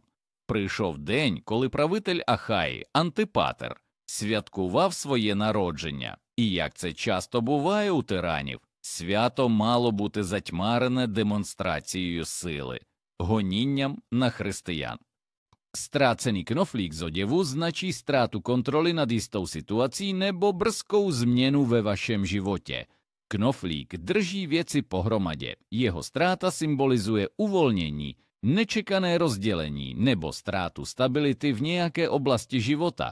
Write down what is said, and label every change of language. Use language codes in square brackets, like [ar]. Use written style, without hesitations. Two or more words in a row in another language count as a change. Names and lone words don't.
[uk] Прийшов день, коли правитель Ахаї, Антипатер, святкував своє народження, і, як це часто буває у тиранів, свято мало бути затьмарене демонстрацією сили, гонінням на християн. [cs] Ztracený knoflík z oděvu značí ztrátu kontroly nad jistou situací nebo brzkou změnu ve vašem životě. Knoflík drží věci pohromadě, jeho ztráta symbolizuje uvolnění, nečekané rozdělení nebo ztrátu stability v nějaké oblasti života.